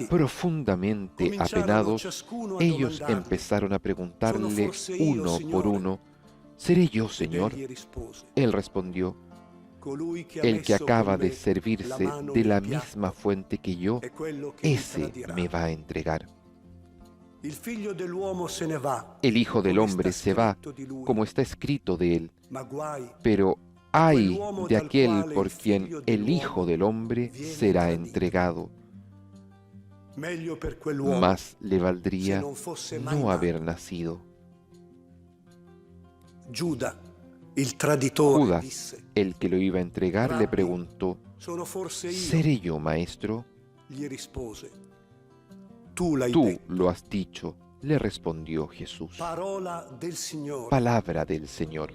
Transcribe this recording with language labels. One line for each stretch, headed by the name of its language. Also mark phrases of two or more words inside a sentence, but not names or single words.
Spanish: Profundamente
Italian: cominciarono
Spanish: apenados,
Italian: ciascuno a
Spanish: ellos
Italian: domandargli:
Spanish: empezaron a
Italian: Sono
Spanish: preguntarle
Italian: forse io,
Spanish: uno por
Italian: Signore?
Spanish: uno: ¿seré yo,
Italian: Ed
Spanish: Señor?
Italian: egli rispose:
Spanish: Él respondió:
Italian: Colui che ha
Spanish: el que
Italian: messo
Spanish: acaba
Italian: con
Spanish: de
Italian: me la
Spanish: servirse
Italian: mano
Spanish: de
Italian: nel
Spanish: la
Italian: piatto
Spanish: misma fuente que yo,
Italian: è quello che mi
Spanish: ese
Italian: tradirà.
Spanish: me va a entregar.
Italian: Il figlio dell'uomo se ne va,
Spanish: El Hijo del
Italian: come
Spanish: Hombre
Italian: sta
Spanish: se va,
Italian: scritto di lui,
Spanish: como está escrito de él,
Italian: ma guai
Spanish: pero
Italian: a
Spanish: ay
Italian: quell'uomo
Spanish: de
Italian: dal
Spanish: aquel
Italian: quale
Spanish: por
Italian: il
Spanish: quien
Italian: figlio
Spanish: el Hijo
Italian: dell'uomo
Spanish: del Hombre
Italian: viene
Spanish: será
Italian: tradito.
Spanish: entregado.
Italian: Meglio per quell'uomo
Spanish: Más le
Italian: se
Spanish: valdría
Italian: non fosse mai
Spanish: no
Italian: nato.
Spanish: haber nacido.
Italian: Giuda, il traditore,
Spanish: Judas,
Italian: disse:
Spanish: el que lo iba a entregar, le
Italian: Rabbi,
Spanish: preguntó:
Italian: sono forse io?
Spanish: ¿seré yo, maestro?
Italian: Gli rispose: Tu l'hai
Spanish: Tú
Italian: detto.
Spanish: lo has dicho, le respondió Jesús.
Italian: Parola del Signore.
Spanish: Palabra del Señor.